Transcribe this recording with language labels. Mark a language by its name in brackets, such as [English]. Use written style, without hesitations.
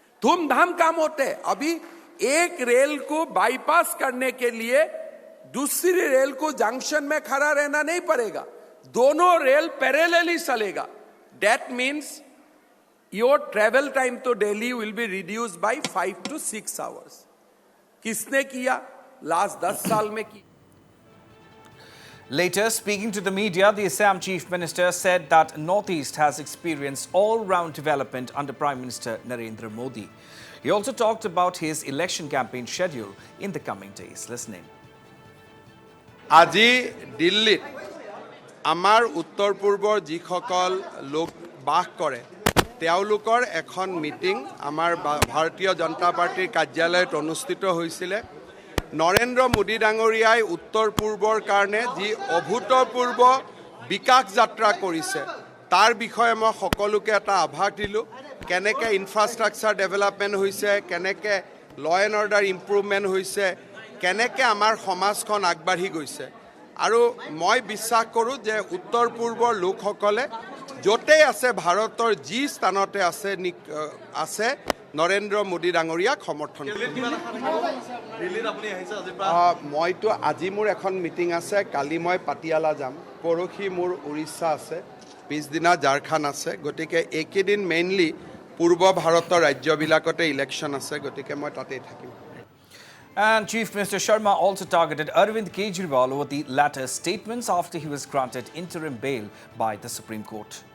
[Hindi] धूमधाम काम होते हैं. अभी एक रेल को बाईपास करने के लिए दूसरी रेल को जंक्शन में खड़ा रहना नहीं पड़ेगा. दोनों रेल पैरेलली चलेगा. [English] That means your travel time to Delhi will be reduced by 5 to 6 hours. [Hindi] किसने किया? लास्ट 10 साल में किया. [English] Later, speaking to the media, the Assam Chief Minister said that Northeast has experienced all-round development under Prime Minister Narendra Modi. He also talked about his election campaign schedule in the coming days. Listen in. [Assamese] আজি দিল্লীত আমাৰ উত্তৰ পূৰ্বৰ যিসকল লোক বাস কৰে তেওঁলোকৰ এখন মিটিং আমাৰ ভাৰতীয় জনতা পাৰ্টিৰ কাৰ্যালয়ত অনুষ্ঠিত হৈছিল. নৰেন্দ্ৰ মোদী ডাঙৰীয়াই উত্তৰ পূৰ্বৰ কাৰণে যি অভূতপূৰ্ব বিকাশ যাত্ৰা কৰিছে তাৰ বিষয়ে মই সকলোকে এটা আভাস দিলোঁ. কেনেকৈ ইনফ্ৰাষ্ট্ৰাকচাৰ ডেভেলপমেণ্ট হৈছে, কেনেকৈ ল এণ্ড অৰ্ডাৰ ইম্প্ৰুভমেণ্ট হৈছে, কেনেকৈ আমাৰ সমাজখন আগবাঢ়ি গৈছে. আৰু মই বিশ্বাস কৰোঁ যে উত্তৰ পূৰ্বৰ লোকসকলে য'তেই আছে ভাৰতৰ যি স্থানতে আছে নৰেন্দ্ৰ মোদী ডাঙৰীয়াক সমৰ্থন মইতো আজি মোৰ এখন মিটিং আছে কালি মই পাটিয়ালা যাম পৰহি মোৰ উৰিষ্যা আছে পিছদিনা ঝাৰখণ্ড আছে গতিকে এইকেইদিন মেইনলি পূৰ্ব ভাৰতৰ ৰাজ্যবিলাকতে ইলেকশ্যন আছে গতিকে মই তাতেই থাকিম [English] And Chief Minister Sharma also targeted Arvind Kejriwal over the latter's statements after he was granted interim bail by the Supreme Court.